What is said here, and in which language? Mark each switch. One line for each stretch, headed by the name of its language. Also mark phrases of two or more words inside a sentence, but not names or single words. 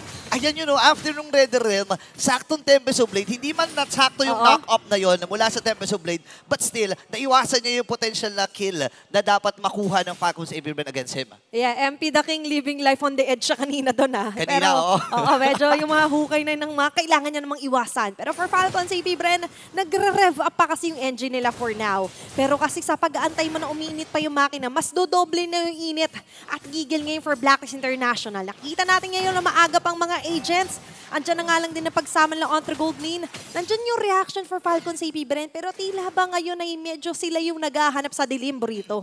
Filipino: Ayan yun, after nung Red Realm, saktong Tempest of Blade, hindi man nasakto yung knock-up na yon mula sa Tempest of Blade,
English: but still,
Filipino: naiwasan niya yung potential na kill na dapat makuha ng Falcons AP Bren against him.
English: Yeah, MP the King living life on the edge
Filipino: siya kanina doon Kanina, Pero, oo. medyo yung mga hukay na ng mga kailangan niya namang iwasan. Pero for Falcons AP Bren, nagre-rev up pa kasi yung engine nila
English: for now.
Filipino: Pero kasi sa pag-aantay mo na umiinit pa yung makina, mas dodoble na yung init at gigil ngayon for Blacklist International. Nakita natin ngayon na maaga pang mga agents. Andyan na nga lang din na pagsama ng Entre Gold Lane. Nandyan yung
English: reaction for
Filipino: Falcons AP Bren, pero tila ba ngayon ay medyo sila yung naghahanap sa dilim rito.